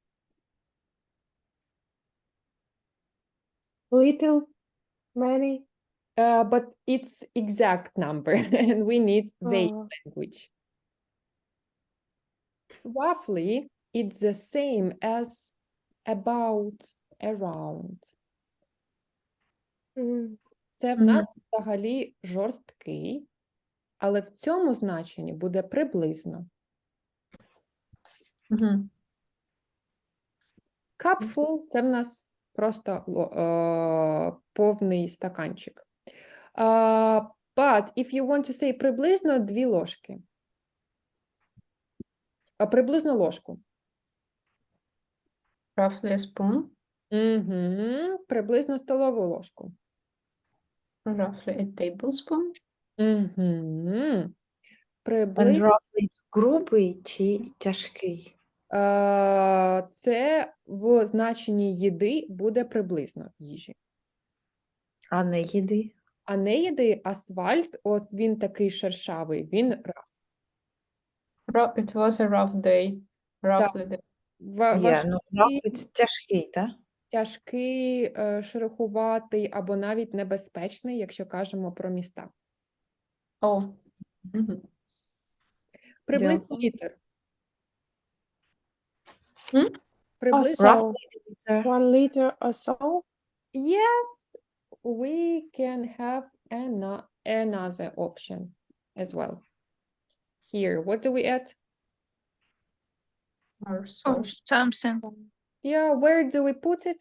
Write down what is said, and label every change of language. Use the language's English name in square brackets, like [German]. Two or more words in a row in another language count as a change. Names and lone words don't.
[English] Little, many. But it's exact number and we need vague language. Roughly, it's the same as about, around. [Ukrainian] Це в нас взагалі жорсткий, але в цьому значенні буде приблизно. Cupful – це в нас просто повний стаканчик. [English] But if you want to say [Ukrainian] приблизно 2 ложки. Приблизно ложку. [English] Roughly a spoon. [Ukrainian] Приблизно столову ложку. [English] Roughly a tablespoon. And [Ukrainian] Приблизно. [English] roughly it's [Ukrainian] грубий чи тяжкий? Це в значенні їди буде приблизно їжі. А не їди? А не їди, асфальт, от він такий шершавий, він rough. [English] It was a rough day. Roughly day. [Ukrainian] Roughly це тяжкий, так? Тяжкий, шероховатий або навіть небезпечний, якщо кажемо про міста. Приблизно літр. Приблизно. [English] 1 liter or so. Yes, we can have another option as well. Here, what do we add? Or so. Something. Yeah, where do we put it?